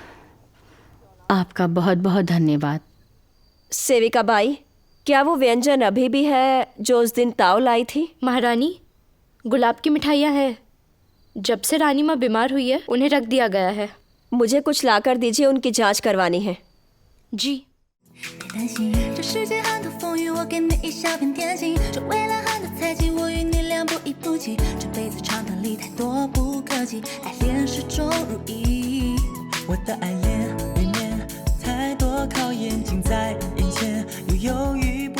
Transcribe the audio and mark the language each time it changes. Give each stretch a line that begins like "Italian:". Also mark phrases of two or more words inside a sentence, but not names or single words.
Hindi: आपका बहुत बहुत धन्यवाद। सेविका बाई, क्या वो व्यंजन अभी भी है जो उस दिन ताव लाई थी? महारानी, गुलाब की मिठाइयाँ हैं। जब से रानी माँ बीमार हुई है उन्हें रख दिया गया है। मुझे कुछ लाकर दीजिए, उनकी जांच करवानी है। जी।
Chinese: 担心这世界很多风雨，我给你一小片天晴。这未来很多猜忌，我与你俩不离不弃。这辈子长短里太多不可及，爱恋始终如一。我的爱恋里面太多考验近在眼前，又犹豫。